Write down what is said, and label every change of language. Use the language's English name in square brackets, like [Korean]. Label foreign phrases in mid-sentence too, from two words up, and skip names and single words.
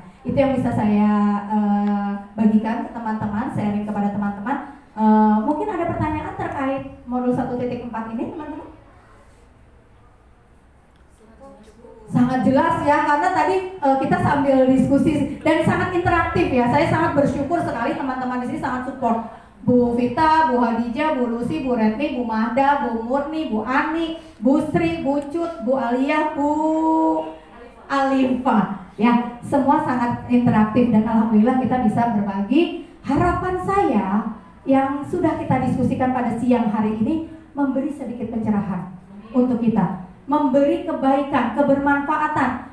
[Indonesian] Itu yang bisa saya bagikan ke teman-teman, sharing kepada teman-teman. Mungkin ada pertanyaan terkait modul 1.4 ini, teman-teman? Sangat jelas ya, karena tadi kita sambil diskusi dan sangat interaktif ya. Saya sangat bersyukur sekali teman-teman di sini sangat support. Bu Vita, Bu Hadijah, Bu Lucy, Bu Retni, Bu Mahda, Bu Murni, Bu Ani, Bu Sri, Bu Cut, Bu Alia, Bu Alifa. Ya, semua sangat interaktif dan alhamdulillah kita bisa berbagi. Harapan saya yang sudah kita diskusikan pada siang hari ini memberi sedikit pencerahan untuk kita, memberi kebaikan, kebermanfaatan.